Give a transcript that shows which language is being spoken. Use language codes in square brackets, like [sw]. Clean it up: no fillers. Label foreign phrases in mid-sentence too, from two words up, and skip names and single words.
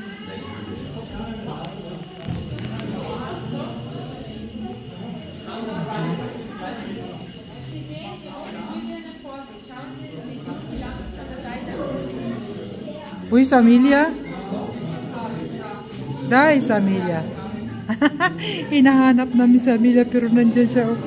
[de] Sie sehen die Glühbirne vor sich. Schauen Sie, wie lange von der Seite aus. Wo ist Amelia? Da ist Amelia. [tl] Hinahanap namin si Amelia pero nandyan siya.